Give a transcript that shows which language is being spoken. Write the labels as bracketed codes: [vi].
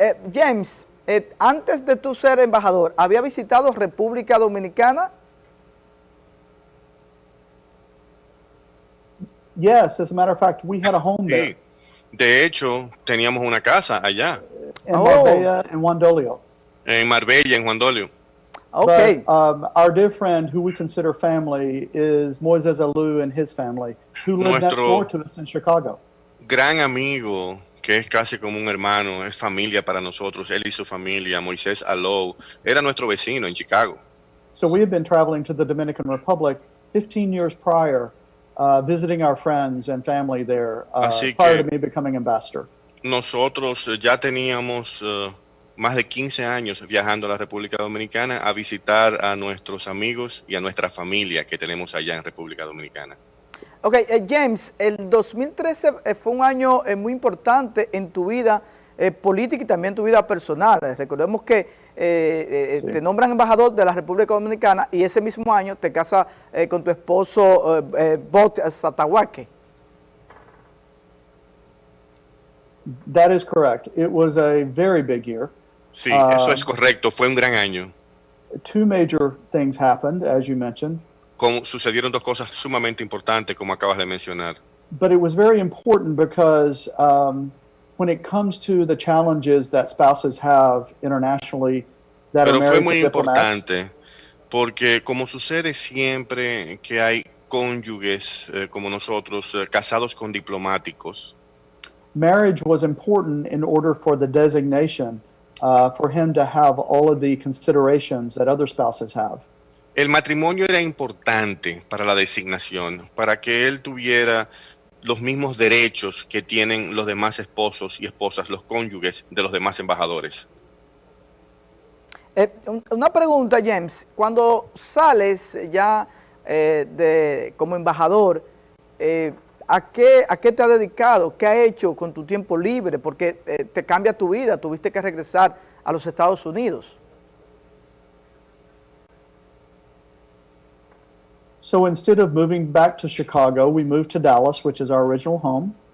[es] James, antes de tú ser embajador, ¿había visitado República Dominicana? [en] Yes, as a matter of fact, we had a home there. [es] De hecho, teníamos una casa allá. [en] In Marbella and Juan Dolio. [es] En Marbella, en Juan Dolio. Okay. [en] But, our dear friend, who we consider family, is Moises Alou and his family, who live next door to us in Chicago. [es] Gran amigo, que es casi como un hermano, es familia para nosotros, él y su familia, Moisés Alou, era nuestro vecino en Chicago. [en] So we had been traveling to the Dominican Republic 15 years prior, visiting our friends and family there, prior to me becoming ambassador. [es] Nosotros ya teníamos más de 15 años viajando a la República Dominicana a visitar a nuestros amigos y a nuestra familia que tenemos allá en República Dominicana. Ok, James, el 2013 fue un año muy importante en tu vida política y también tu vida personal. Recordemos que te nombran embajador de la República Dominicana y ese mismo año te casas con tu esposo Bot Satahuaque. [en] That is correct. It was a very big year. [es] Sí, eso es correcto. Fue un gran año. [en] 2 major things happened, as you mentioned. [es] Sucedieron 2 cosas sumamente importantes, como acabas de mencionar. [en] But it was very important because when it comes to the challenges that spouses have internationally, that [es] Pero [en] are [es] fue [en] married [es] muy [en] to diplomats, [es] importante porque, como sucede siempre que hay cónyuges como nosotros, casados con diplomáticos, [en] marriage was important in order for the designation, for him to have all of the considerations that other spouses have. [es] el matrimonio era importante para la designación, para que él tuviera los mismos derechos que tienen los demás esposos y esposas, los cónyuges de los demás embajadores. Una pregunta, James. Cuando sales ya como embajador, ¿a qué te has dedicado? ¿Qué has hecho con tu tiempo libre? Porque te cambia tu vida, tuviste que regresar a los Estados Unidos. [en] So instead of moving back to Chicago, we moved to Dallas, which is our original home.